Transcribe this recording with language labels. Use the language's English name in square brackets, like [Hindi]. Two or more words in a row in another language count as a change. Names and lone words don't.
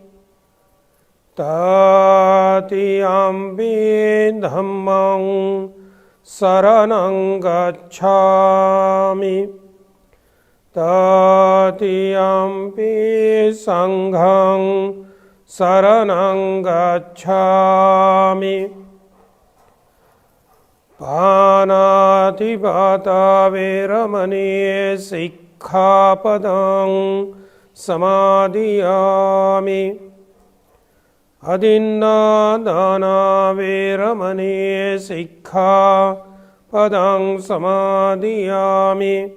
[Pali] तृतीयम्पि धम्मं शरणं गच्छामि। तृतीयम्पि संघं शरणं गच्छामि। पानातिपाता वैरमणि सिक्खापदं समादियामि। अदिन्नादाना वैरमणि सिक्खापदं समादियामि।